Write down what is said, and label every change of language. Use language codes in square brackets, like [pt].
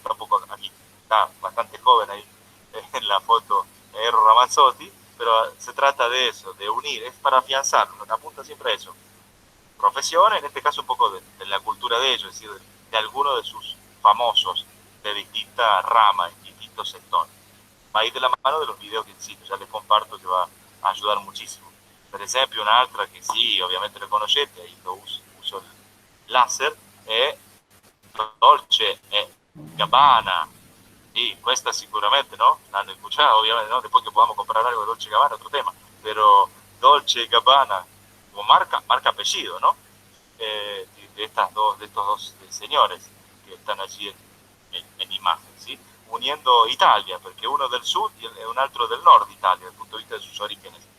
[es] Tampoco aquí está bastante joven ahí en la foto Eros Ramazzotti, pero se trata de eso, de unir, es para afianzarlo, apunta siempre a eso. Profesión, en este caso un poco de la cultura de ellos, es decir, de algunos de sus famosos de distintas ramas, en distintos sectores. Va a ir de la mano de los videos que insisto, ya les comparto, que va a ayudar muchísimo. [it] Per esempio, un'altra che sì, ovviamente lo conoscete, io uso il laser, è Dolce e Gabbana. Sí, questa sicuramente, ¿no? [es] L'hanno escuchado, obviamente, ¿no? Después que podamos comprar algo de Dolce Gabbana, otro tema. Pero Dolce Gabbana, como marca apellido, ¿no? De estos dos señores que están allí en imagen, ¿sí? Uniendo Italia, porque uno del sur y [it] un altro del nord [es] Italia, desde el punto de vista de sus orígenes.